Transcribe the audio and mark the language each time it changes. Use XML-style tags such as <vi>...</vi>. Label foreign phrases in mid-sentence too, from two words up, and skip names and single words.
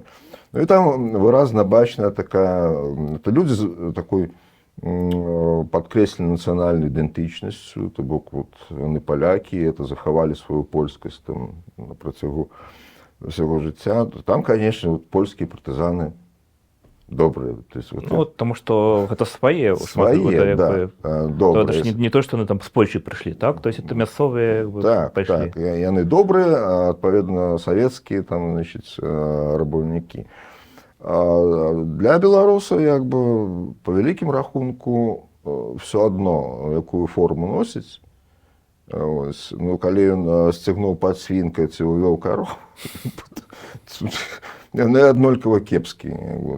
<be>І там выразна бачная такая, это людзі з такой падкрэсленай нацыянальнай ідэнтычнасцю, то бок яны палякі, это захавалі сваю польскасць на працягу ўсяго жыцця. Там, канешне, польскія партызаны добрые.</be> <ru>Потому что это свои, да, добрые. Это ж не то, что они там с Польши пришли, так? То есть это мясцовые</ru> <be>Так,</be> <ru>пришли.</ru> <be>яны добрые, адпаведна савецкія там, значит, рабаўнікі. Для беларусаў, як бы, по вялікім рахунку,</be> <ru>все одно,</ru> <be>якую форму носіць. Калі ён сцягнуў пад свінкай ці увёў карову, яны аднолькава кепскія.</be>